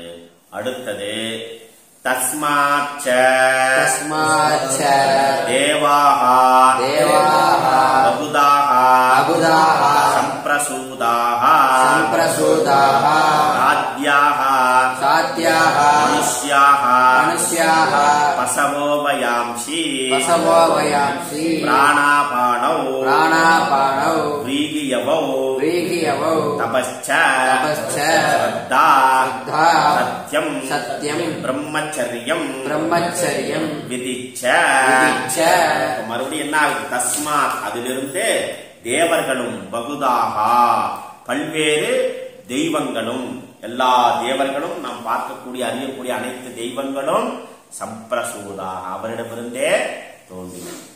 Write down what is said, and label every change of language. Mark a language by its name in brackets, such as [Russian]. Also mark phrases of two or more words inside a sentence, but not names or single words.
[Sanskrit] அடுத்தது तस्माच्च देवाः बहुधा सम्प्रसूताः साध्याः मनुष्याः पशवो वयांसि प्राणापानौ व्रीगियवौ तपश्च श्रद्धा सत्यम ब्रह्मचर्यम विदिच्च. [Tamil] மறுபடியும் என்ன ஆகுது? தஸ்மாத் அதிலிருந்து தேவர்களும் பகுதாகா பல்வேறு தெய்வங்களும், எல்லா தேவர்களும் நாம் பார்க்கக்கூடிய அறியக்கூடிய அனைத்து தெய்வங்களும் சம்பிரசூதாக அவரிடமிருந்தே தோன்றின.